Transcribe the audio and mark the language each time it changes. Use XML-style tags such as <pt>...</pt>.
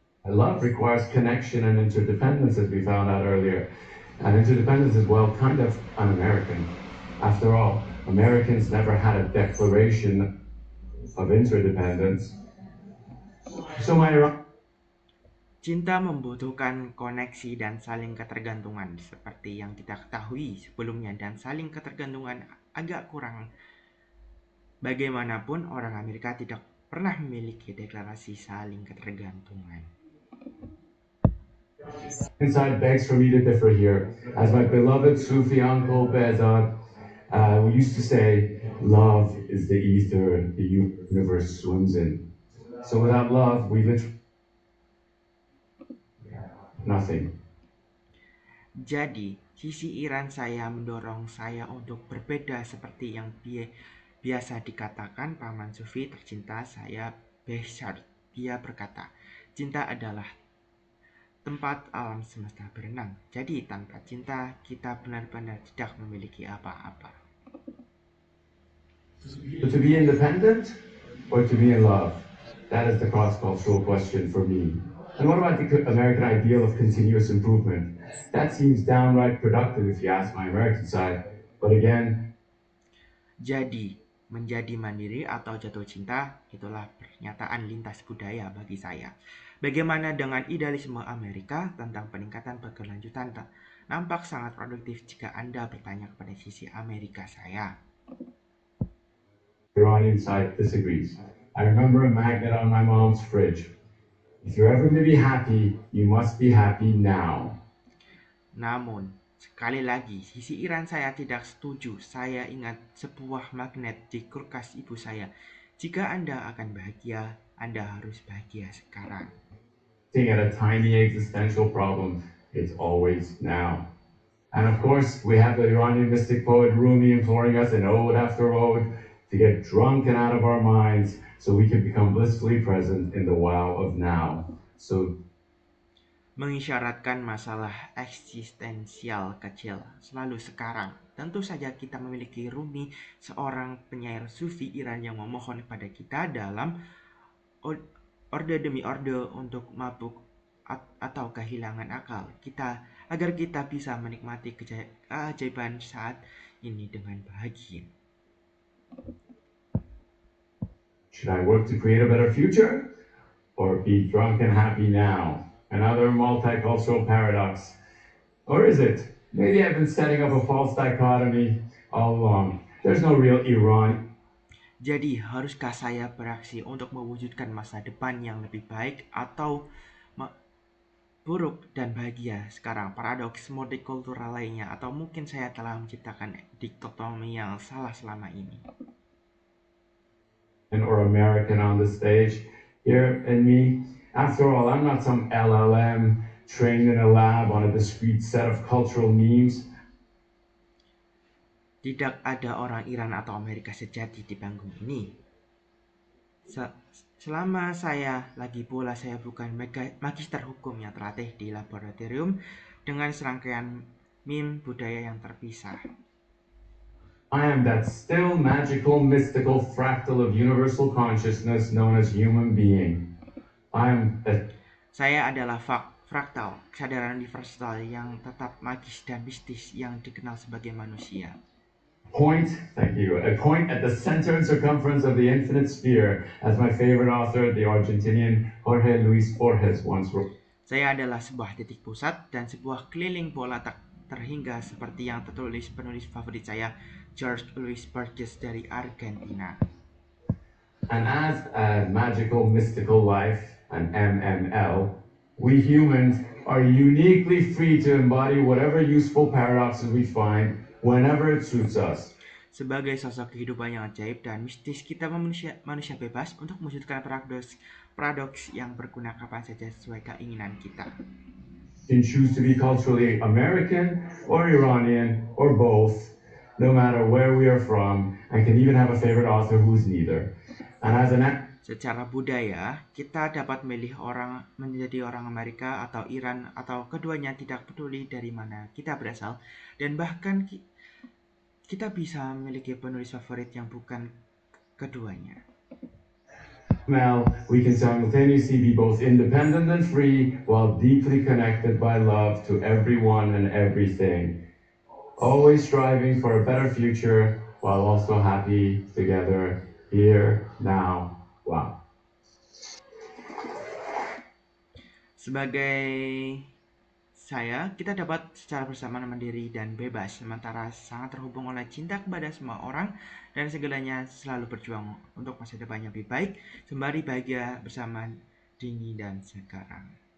<en>love requires connection and interdependence, as we found out earlier. And interdependence is, well, kind of un-American. After all, Americans never had a declaration of interdependence. So</en> <id>Cinta membutuhkan koneksi dan saling ketergantungan, seperti yang kita ketahui sebelumnya, dan saling ketergantungan agak kurang. Bagaimanapun, orang Amerika tidak pernah memiliki deklarasi saling ketergantungan.</id> <en>Inside begs for me to differ here. As my beloved Sufi uncle Behzad used to say, love is the ether the universe swims in. So without love, we literally nothing.</en> <id>Jadi, sisi Iran saya mendorong saya untuk berbeda seperti yang biasa dikatakan paman Sufi tercinta saya, Behzad. Dia berkata, cinta adalah tempat alam semesta berenang. Jadi tanpa cinta, kita benar-benar tidak memiliki apa-apa.</id> <en>To be independent or to be in love? That is the cross-cultural question for me. And what about the American ideal of continuous improvement? That seems downright productive if you ask my American side. But again,</en> <id>jadi menjadi mandiri atau jatuh cinta, itulah pernyataan lintas budaya bagi saya. Bagaimana dengan idealisme Amerika tentang peningkatan berkelanjutan? Nampak sangat produktif jika Anda bertanya kepada sisi Amerika saya.</id> <en>Iranian side disagrees. I remember a magnet on my mom's fridge. If you're ever going to be happy, you must be happy now.</en> <id>Namun, sekali lagi, sisi Iran saya tidak setuju. Saya ingat sebuah magnet di kulkas ibu saya. Jika Anda akan bahagia, Anda harus bahagia sekarang.</id> <en>at a tiny existential problem. It's always now. And of course, we have the Iranian mystic poet Rumi imploring us in ode after ode to get drunk and out of our minds so we can become blissfully present in the wow of now. So</en> <id>mengisyaratkan masalah eksistensial kecil selalu sekarang. Tentu saja kita memiliki Rumi, seorang penyair sufi Iran yang memohon kepada kita dalam orde demi orde untuk mabuk atau kehilangan akal kita, agar kita bisa menikmati keajaiban saat ini dengan bahagia.</id> <en>should I work to create a better future or be drunk and happy now? Another multicultural paradox. Or is it? Maybe I've been setting up a false dichotomy all along. There's no real Iran.</en> <id>Jadi, haruskah saya beraksi untuk mewujudkan masa depan yang lebih baik atau buruk dan bahagia sekarang? Paradoks multikultural lainnya, atau mungkin saya telah menciptakan dikotomi yang salah selama ini?</id> <en>Or American on the stage here in me. After all, I'm not some LLM trained in a lab on a discrete set of cultural memes.</en> <id>Tidak ada orang Iran atau Amerika sejati di panggung ini. Selama saya lagi pula, saya bukan magister hukum yang terlatih di laboratorium dengan serangkaian meme budaya yang terpisah.</id> <en>I am that still magical, mystical fractal of universal consciousness known as human being.</en> <id>Saya adalah fraktal, kesadaran universal yang tetap magis dan mistis yang dikenal sebagai manusia.</id> <en>Thank you. A point at the center and circumference of the infinite sphere, as my favorite author, the Argentinian Jorge Luis Borges once wrote.</en> <id>Saya adalah sebuah titik pusat dan sebuah keliling bola terhingga seperti yang tertulis penulis favorit saya, Jorge Luis Borges dari Argentina.</id> <en>And as a magical, mystical life, an MML, we humans are uniquely free to embody whatever useful paradoxes we find whenever it suits us.</en> <id>Sebagai sosok kehidupan yang ajaib dan mistis, kita manusia bebas untuk mewujudkan paradoks yang berguna kapan saja sesuai keinginan kita.</id> <en>You can choose to be culturally American or Iranian or both, no matter where we are from, and can even have a favorite author who's neither. And as</en> <id>secara budaya, kita dapat memilih menjadi orang Amerika atau Iran atau keduanya, tidak peduli dari mana kita berasal, dan bahkan kita bisa memiliki penulis favorit yang bukan keduanya.</id> <en>We can simultaneously be both independent and free while deeply connected by love to everyone and everything. Always striving for a better future while also happy together here, now. Wow.</en> <id>Sebagai saya, kita dapat secara bersama mandiri dan bebas, sementara sangat terhubung oleh cinta kepada semua orang dan segalanya, selalu berjuang untuk masa depan yang lebih baik, sembari bahagia bersama dini dan sekarang.</id>